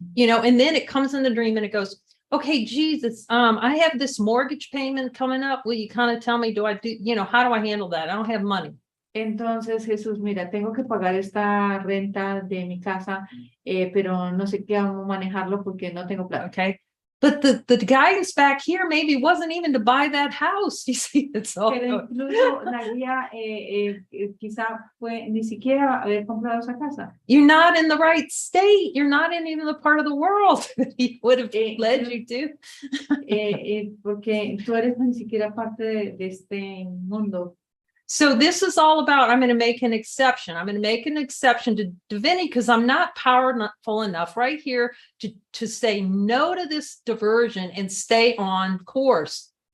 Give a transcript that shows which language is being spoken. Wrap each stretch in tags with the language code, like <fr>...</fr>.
<en>You know, and then it comes in the dream and it goes, okay, Jesus, I have this mortgage payment coming up. Will you kind of tell me, how do I handle that? I don't have money.</en> <es>Entonces Jesús, mira, tengo que pagar esta renta de mi casa, pero no sé cómo manejarlo porque no tengo plata.</es> <en>Okay. But the guidance back here maybe wasn't even to buy that house. You see, it's all.</en> <es>Pero incluso la guía quizá fue ni siquiera haber comprado esa casa.</es> <en>You're not in the right state. You're not in even the part of the world that he would have led you to.</en> <es>Porque tú eres ni siquiera parte de este mundo.</es> <en>So this is all about, I'm going to make an exception. I'm going to make an exception to divinity because I'm not powerful enough right here to say no to this diversion and stay on course.</en>